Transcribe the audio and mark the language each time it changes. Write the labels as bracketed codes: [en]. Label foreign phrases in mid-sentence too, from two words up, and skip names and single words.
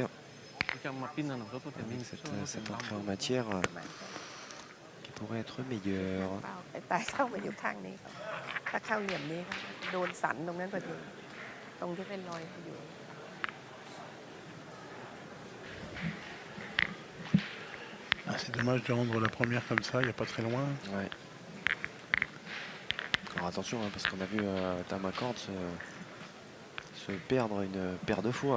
[fr] Avec cette entrée en matière qui pourrait être meilleure. [th] แต่เข้ามาอยู่ข้างนี้ถ้าเข้าเหลี่ยมนี้โดนสันตรงนั้นพอดีตรงที่เป็นรอยอยู่ [fr] Ah, c'est dommage de rendre la première comme ça, il n'y a pas très loin. Ouais. Alors attention, hein, parce qu'on a vu Tamakord se perdre une paire de fois.